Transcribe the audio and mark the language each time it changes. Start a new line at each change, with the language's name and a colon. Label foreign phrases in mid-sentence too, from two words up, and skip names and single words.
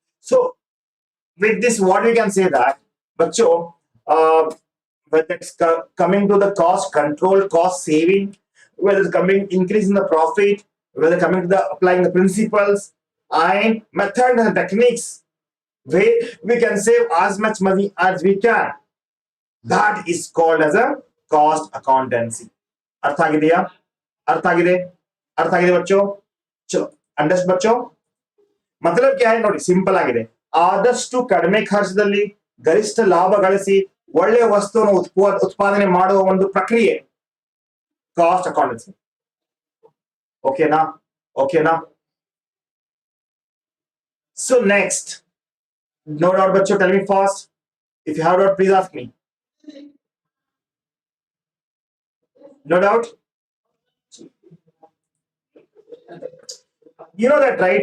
English: So with this, what we can say that, bacho, whether it's coming to the cost control, cost saving, whether it's coming increasing the profit, whether coming to the applying the principles and method and techniques, we can save as much money as we can. That is called as a cost accountancy.
Kannada: अर्थ ಆಗಿದೆಯಾ? अर्थ ಆಗಿದೆ? अर्थ ಆಗಿದೆ बच्चों?
Hindi: चलो अंडरस्टैंड बच्चों? मतलब क्या है
Kannada: ನೋಡಿ, ಸಿಂಪಲ್ ಆಗಿದೆ. ಆದಷ್ಟು ಕಡಿಮೆ ಖರ್ಚದಲ್ಲಿ ಗರಿಷ್ಠ ಲಾಭ ಗಳಿಸಿ ಒಳ್ಳೆಯ ವಸ್ತುವನ್ನು ಉತ್ಪಾದನೆ ಮಾಡುವ ಒಂದು ಪ್ರಕ್ರಿಯೆ
English: cost accountancy.
Kannada: ಓಕೆನಾ? ಓಕೆನಾ?
English: So next, no doubt बच्चों, tell me fast. If you have doubt, please ask me. No doubt? You know that, right?